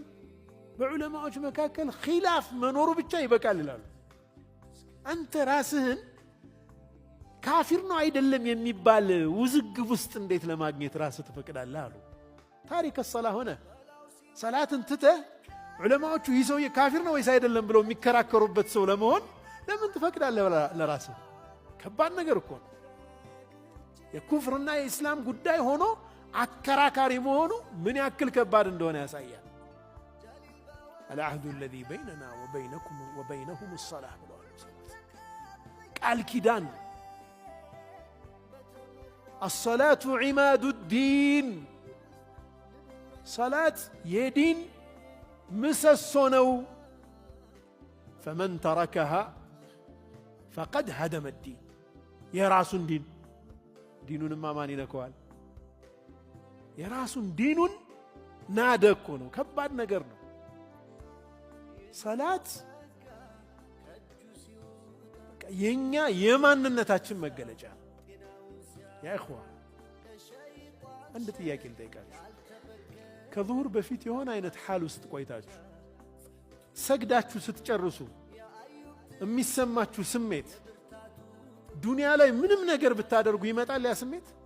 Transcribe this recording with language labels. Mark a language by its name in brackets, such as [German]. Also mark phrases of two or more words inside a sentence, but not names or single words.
[Amharic] በዑለማዎች መካከል ኺላፍ መኖሩ ብቻ ይበቃል ይላሉ። አንተ ራስህን ካፊር ነው አይደለም የሚባል ውዝግብ ውስጥ እንዴት ለማግኘት ራስህ ትፈቅዳለህ አሉ። ታሪክ الصلاة ሆነ ሰላትን ትተህ ዑለማዎቹ ይህ ሰው ካፊር ነው ወይስ አይደለም ብለው የሚከራከሩበት ሰው ለመሆን ለምን ትፈቅዳለህ ለራስህ? ከባድ ነገር እኮ ነው። የኩፍርና የእስላም ጉዳይ ሆኖ አከራካሪ መሆኑ ምን ያክል ከባድ እንደሆነ ያሳያል። [Arabic] العهد الذي بيننا وبينهم الصلاة [Amharic] ቃል ኪዳን [Arabic] الصلاة عماد الدين [Amharic] صلاة የዲን ምሰሶ ነው። [Arabic] فمن تركها فقد هدم الدين [Amharic] የራሱን ዲኑንማ ማን ይነካዋል? የራሱን ዲኑን ናደ እኮ ነው። ከባድ ነገር ነው። ሰላት የኛ የማንነታችን መገለጫ። [Arabic] يا إخوة [Amharic] አንድ ጥያቄ ልጠይቃችሁ። ከዙሁር በፊት የሆነ አይነት ሓል ውስጥ ቆይታችሁ ሰግዳችሁ ስትጨርሱ የሚሰማችሁ ስሜት ዱንያ ላይ ምንም ነገር ብታደርጉ ይመጣል ያ ስሜት?